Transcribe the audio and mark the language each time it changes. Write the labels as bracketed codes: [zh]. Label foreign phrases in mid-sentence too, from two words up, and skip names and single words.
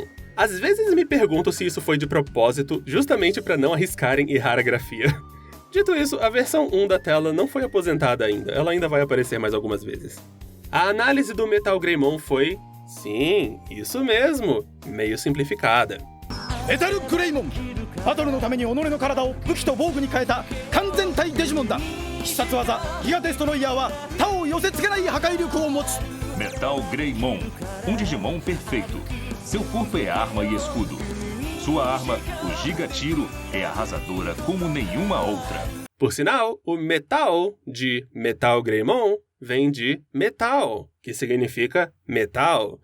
[pt] Às vezes me pergunto se isso foi de propósito, justamente para não arriscarem errar a grafia. Dito isso, a versão 1 da tela não foi aposentada ainda, ela ainda vai aparecer mais algumas vezes. A análise do Metal Greymon foi... Sim, isso mesmo, meio simplificada. Metal Greymon! [ja] バトルのために己の体を武器と防具に変えた完全体デジモンだ。必殺技ギガデストロイヤーは他を寄せ付けない破壊力を持つ。 [pt] Metal Greymon, Digimon perfeito. Seu corpo é arma e escudo. Sua arma, o Giga Tiro, é arrasadora como nenhuma outra. Por sinal, o metal de Metal Greymon vem de metal, que significa metal.